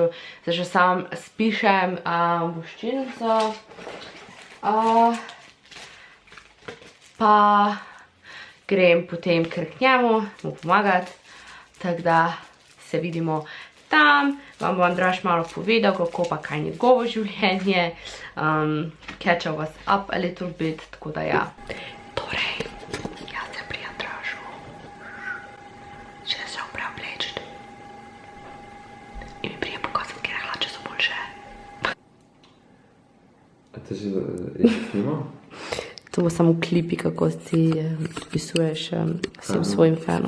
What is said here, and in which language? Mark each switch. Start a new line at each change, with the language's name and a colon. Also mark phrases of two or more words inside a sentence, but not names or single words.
Slovenian: Zdaj že sam spišem voščilnico. Pa grem potem kar k njemu, mu pomagati, tako da se vidimo tam. Vam bo Andraž malo povedal, kako pa kaj njegovo življenje,
English: catch us up a little bit,
Slovenian: tako da ja. Torej, jaz sem pri Andražu. Še se preoblečiti. In mi prije pokazati, kjer hlače so boljše. A to že je snimal? To bo samo klipi, kako ti pisuješ vsem svojim fanom.